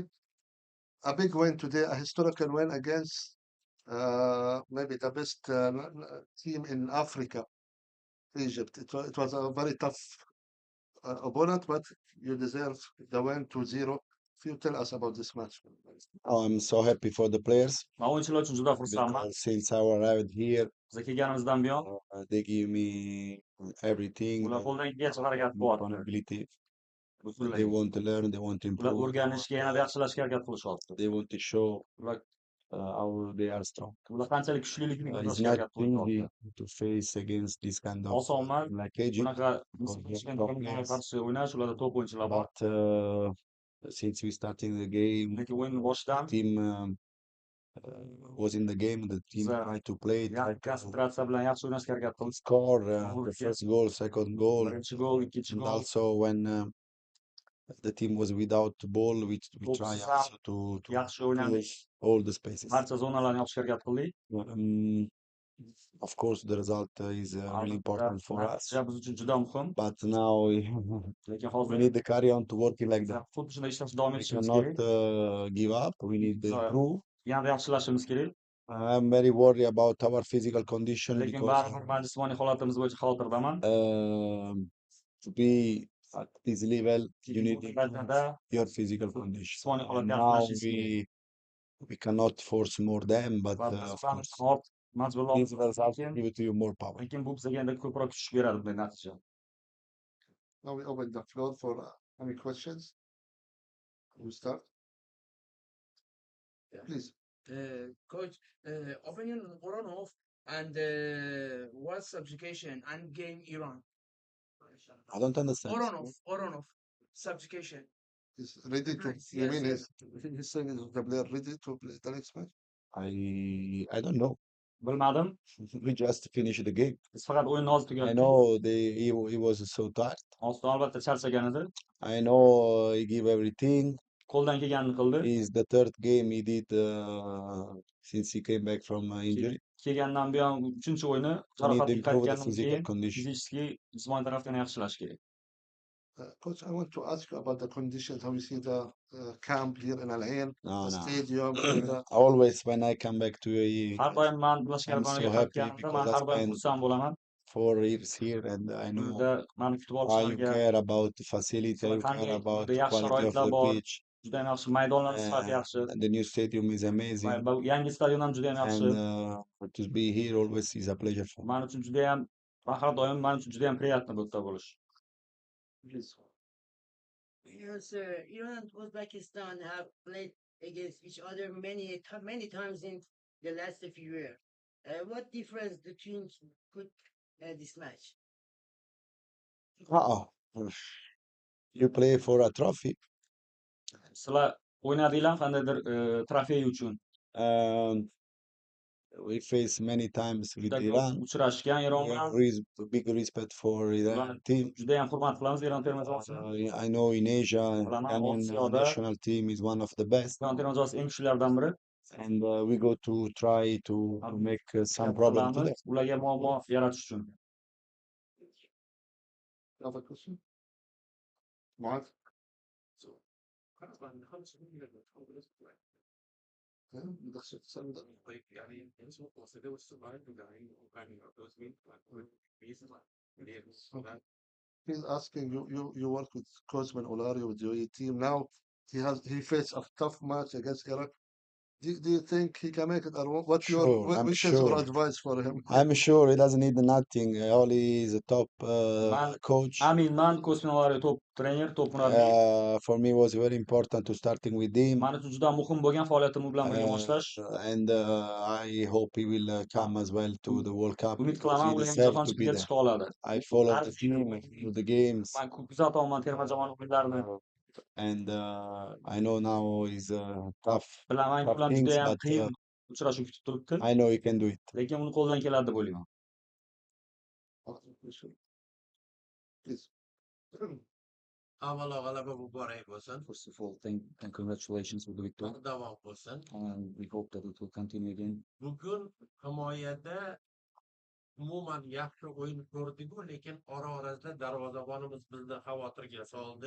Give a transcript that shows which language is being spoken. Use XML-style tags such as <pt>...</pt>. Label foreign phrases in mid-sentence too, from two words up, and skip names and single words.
<en>A big win today, a historical win against maybe the best team in Africa, Egypt. It was a very tough opponent, but you deserve the win 2-0. If you tell us about this match. I'm so happy for the players</en> <uz>Ma</uz> <tr>oyuncular için</tr> <uz>juda xursandman.</uz> <en>because since I arrived here,</en> <uz>Biza kelganimizdan buyon</uz> <en>they give me everything,</en> <uz>ular qo'ldan kelgancha harakat qilyapti.</uz> <en>accountability. They</en> <uz>Butunlay.</uz> <en>want to learn, they want to</en> <uz>Ular</uz> <en>improve,</en> <uz>o'rganishga, yanada yaxshilashga harakat qilishyapti.</uz> <en>they want to show</en> <uz>Ular</uz> <en>how they are strong.</en> <uz>ular qanchalik kuchliligini</uz> <en>It's</en> <uz>ko'rsatishga</uz> <en>not</en> <uz>harakat qilishyapti.</uz> <en>easy to face against this kind of</en> <uz>Oson emas.</uz> <en>like Egypt,</en> <uz>Bunaqa</uz> <en>because they are</en> <uz>Misr</uz> <en>top</en> <uz>takimiga</uz> <en>players.</en> <uz>qarshi o'ynash, ularda top o'yinchilar bor.</uz> <en>But since we starting the game,</en> <uz>Lekin o'yinni boshidan</uz> <en>team was in the game, the team</en> <uz>biza</uz> <en>tried to play it, tried to</en> <uz>konsentratsiya bilan yaxshi o'ynashga harakat qildik.</uz> <en>score the first goal, second goal,</en> <uz>Birinchi gol, ikkinchi</uz> <en>and</en> <uz>gol.</uz> <en>also when the team was without the ball, we try</en> <uz>To'psiz</uz> <en>also</en> <uz>ham</uz> <en>to</en> <uz>yaxshi o'ynadik.</uz> <en>close all the spaces.</en> <uz>Barcha zonalarni yopishga harakat qildik.</uz> <en>Of course, the result is really important for us.</en> <uz>Natija biz uchun juda muhim.</uz> <en>But now</en> <uz>Lekin</uz> <en>we</en> <uz>hozir</uz> <en>need to carry on to working like that.</en> <uz>xuddi shunday ishlashda davom</uz> <en>We</en> <uz>etishimiz</uz> <en>cannot</en> <uz>kerak.</uz> <en>give up. We need to</en> <uz>Biza</uz> <en>improve.</en> <uz>yanada yaxshilashimiz kerak.</uz> <en>I'm very worried about our physical condition</en> <uz>Lekin</uz> <en>because</en> <uz>baribir men jismoniy holatimiz bo'yicha xavotirdaman.</uz> <en>to be at this level, you need to improve</en> <uz>Darajada</uz> <en>your physical condition.</en> <uz>jismoniy</uz> <en>And</en> <uz>holatni</uz> <en>now</en> <uz>yaxshilashingiz kerak.</uz> <en>we cannot force more them, but</en> <uz>Va biz</uz> <en>of</en> <uz>ham</uz> <en>course,</en> <uz>hozir majburlab</uz> <en>this result give it to you more power.</en> <uz>lekin bu bizga endi ko'proq kuch beradi bunday natija.</uz> <en>Now we open the floor for any questions. We start. Please. Coach, opinion on Voronov and what subjugation and game Iran. I don't understand. Voronov, subjugation. Is ready to. Nice, You yes, mean yes. he's saying is the player ready to play the next match? I don't know.</en> <uz>Bilmadim.</uz> <en>We just finished the game.</en> <uz>Biz faqat o'yinni hozir</uz> <en>I</en> <uz>tugatdik.</uz> <en>know he was so tired.</en> <uz>Oston albatta charchagan edi.</uz> <en>I know he gave everything.</en> <uz>Qo'ldan kelganini qildi.</uz> <en>It's the third game he did since he came back from injury.</en> <uz>Kelgandan buyon 3-o'yini</uz> <en>We need to</en> <uz>jarohatga</uz> <en>improve the</en> <uz>qaytgandan</uz> <en>physical</en> <uz>keyin</uz> <en>condition.</en> <uz>fizически jismoniy tarafdan yaxshilash kerak.</uz> <en>Coach, I want to ask you about the conditions, how you see the camp here in Al Ain, No, the no. stadium, and the Always when I come back to UAE,</en> <uz>Har doim men Birlashgan</uz> <en>I'm</en> <uz>Arab</uz> <en>so</en> <uz>Amirliklariga</uz> <en>happy</en> <uz>qaytganimda</uz> <en>because</en> <uz>men</uz> <en>I</en> <uz>har doim</uz> <en>spent</en> <uz>xursand bo'laman.</uz> <en>4 years here and I know</en> <uz>Burada meni kutib</uz> <en>how you</en> <uz>olishlariga</uz> <en>care about the facility, how you care</en> <uz>qanday</uz> <en>about</en> <uz>juda</uz> <en>the</en> <uz>yaxshi</uz> <en>quality of</en> <uz>sharoitlar</uz> <en>the</en> <uz>bor.</uz> <en>pitch.</en> <uz>Juda ham yaxshi maydonlar sifati yaxshi.</uz> <en>And the new stadium is amazing.</en> <uz>Va yangi stadion ham juda ham yaxshi.</uz> <en>And to be here always is a pleasure for me.</en> <uz>Men uchun juda ham har doim men uchun juda ham приятно bu yerda bo'lish.</uz> <en>Yes, Iran and Uzbekistan have played against each other many times in the last few years. What difference the teams could this match? You play for a trophy.</en> <uz>Sizlar o'ynadinglar qandaydir trofey uchun.</uz> <en>We face many times with</en> <uz>Juda ko'p</uz> <en>Iran.</en> <uz>uchrashgan Eron</uz> <en>We have</en> <uz>bilan.</uz> <en>big respect for Iran team.</en> <uz>Juda ham hurmat qilamiz Eron terma jamoasini.</uz> <en>I know in Asia,</en> <uz>Bilaman,</uz> <en>Iranian</en> <uz>Osiyoda</uz> <en>national team is one of the best.</en> <uz>Eron terma jamoasi eng kuchlilardan biri.</uz> <en>And we go to try to make some problem to them.</en> <uz>Ularga muammo yaratish uchun.</uz> <en>other question. Mark. He's asking you work with Cosman Olario with the UAE team now. He faced a tough match against Iraq. Do you think he can make it? Or what's your Sure, I'm wishes or sure. advice for him? I'm sure he doesn't need nothing. Oli is a top</en> <uz>Man</uz> <en>coach.</en> <uz>aminman Ko'sminova top trener, top murabbiy.</uz> <en>For me, it was very important to starting with him.</en> <uz>Men uchun juda muhim bo'lgan faoliyatim u bilan birga boshlash.</uz> <en>And I hope he will come as well to the World Cup</en> <uz>Umid</uz> <en>because</en> <uz>qilaman</uz> <en>he</en> <uz>u ham</uz> <en>deserves</en> <uz>jahon</uz> <en>to be</en> <uz>chempionatiga</uz> <en>there.</en> <uz>chiqa oladi.</uz> <en>I follow the team, through the games,</en> <uz>Men ko'p kuzataman terma jamoa o'yinlarini.</uz> <en>and I know now is tough</en> <uz>Bilaman</uz> <en>tough</en> <uz>ular</uz> <en>things,</en> <uz>juda ham</uz> <en>but</en> <uz>qiyin uchrashuv kutib turibdi.</uz> <en>I know he can do it.</en> <uz>Lekin uni qo'ldan keladi deb o'ylayman.</uz> <en>Please.</en> <uz>Avvalo g'alaba muborak bo'lsin.</uz> <en>First of all, thank and congratulations with the victory.</en> <uz>Davom bo'lsin.</uz> <en>And we hope that it will continue again.</en> <uz>Bugun himoyada umuman yaxshi o'yin ko'rdik-ku, lekin orasida darvozabonimiz bizni xavotirga soldi.</uz>